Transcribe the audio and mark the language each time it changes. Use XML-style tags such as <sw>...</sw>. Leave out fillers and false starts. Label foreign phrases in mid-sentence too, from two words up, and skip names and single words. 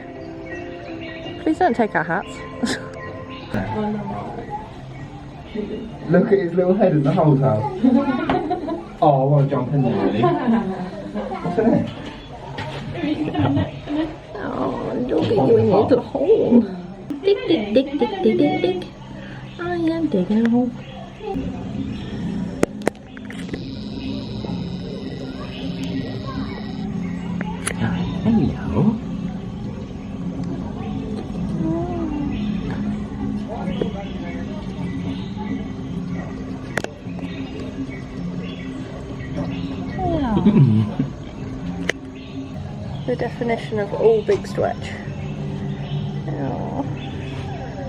<en>Please don't take our hats. Look at his little head in the hole house. Oh, I want to jump in there, really. What's in it? Oh, look at you in your little hole. Dig, dig, dig, dig, dig, dig, dig. I am digging a hole. Hello. The definition of all big stretch.</en>